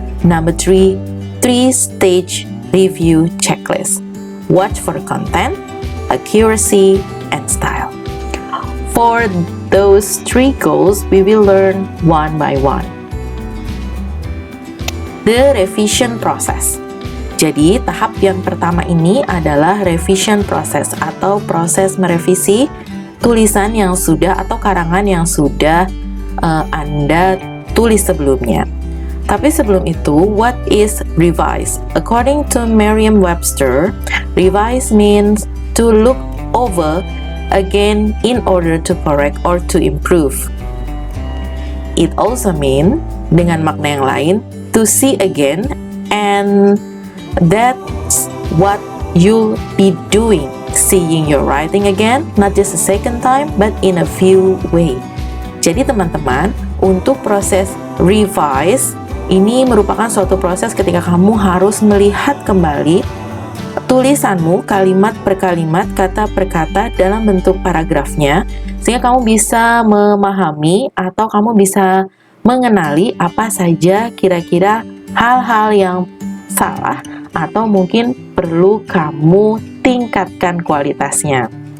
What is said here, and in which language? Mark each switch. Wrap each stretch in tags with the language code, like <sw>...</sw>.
<en>Number 3, 3-stage review checklist. Watch for content, accuracy, and style. For those 3 goals, we will learn one by one. The revision process.</en> <id>Jadi, tahap yang pertama ini adalah revision process atau proses merevisi tulisan yang sudah atau karangan yang sudah Anda tulis sebelumnya. Tapi sebelum itu, what is revise?</id> <en>According to Merriam-Webster, revise means to look over again in order to correct or to improve. It also mean, dengan makna yang lain, to see again, and that's what you'll be doing, seeing your writing again, not just a second time, but in a few way.</en> <id>Jadi teman-teman, untuk proses revise, ini merupakan suatu proses ketika kamu harus melihat kembali tulisanmu kalimat per kalimat, kata per kata dalam bentuk paragrafnya, sehingga kamu bisa memahami atau kamu bisa mengenali apa saja kira-kira hal-hal yang salah atau mungkin perlu kamu tingkatkan kualitasnya.</id>